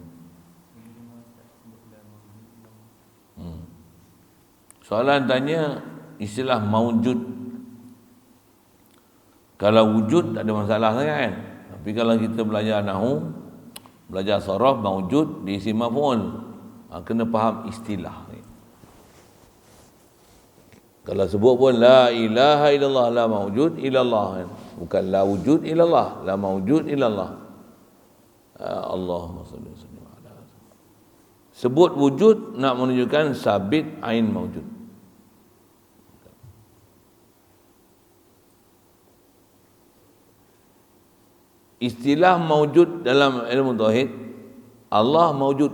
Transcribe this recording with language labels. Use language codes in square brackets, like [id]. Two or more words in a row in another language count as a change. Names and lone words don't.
[ms] Soalan tanya istilah maujud. Kalau wujud tak ada masalah sangat kan. Tapi kalau kita belajar nahwu, belajar saraf, maujud di [ar] اسم مفعول, [ms] kena faham istilah ni. Kalau sebut pun [ar] لا إله إلا الله, لا موجود إلا الله, [ms] bukan [ar] لا وجود إلا الله, لا موجود إلا الله. اللهم صل وسلم على. [ms] Sebut wujud nak menunjukkan [ar] ثابت عين موجود. [ms] Istilah maujud dalam ilmu tauhid, Allah maujud.